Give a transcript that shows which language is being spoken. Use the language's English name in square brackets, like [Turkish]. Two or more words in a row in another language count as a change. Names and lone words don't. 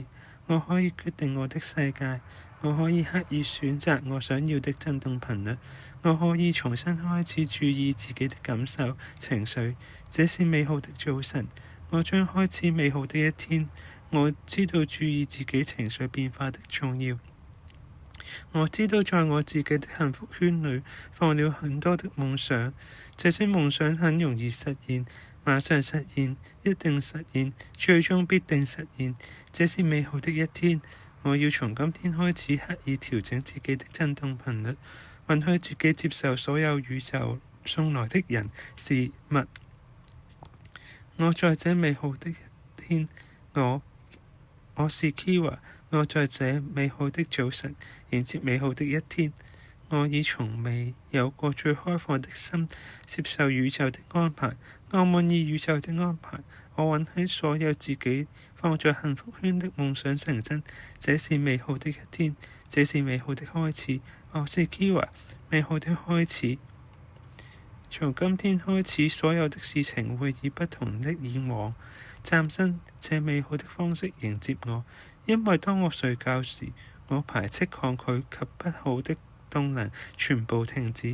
[Chinese] 我可以決定我的世界，我可以刻意選擇我想要的振動頻率，我可以重新開始注意自己的感受、情緒。這是美好的早晨，我將開始美好的一天。我知道注意自己情緒變化的重要。我知道在我自己的幸福圈裏放了很多的夢想，這些夢想很容易實現，馬上實現，一定實現，最終必定實現。這是美好的一天。我要從今天開始刻意調整自己的振動頻率，允許自己接受所有宇宙送來的人事物。我在這美好的一天，我是 Kira， 我在這美好的早晨迎接美好的一天。我已從未有過最開放的心接受宇宙的安排，我滿意宇宙的安排，我允許所有自己放在幸福圈的夢想成真。這是美好的一天，這是美好的開始。我是 Kira，美好的開始。從今天開始，所有的事情會以不同的以往嶄新這美好的方式迎接我，因為當我睡覺時，我排斥抗拒及不好的動能全部停止。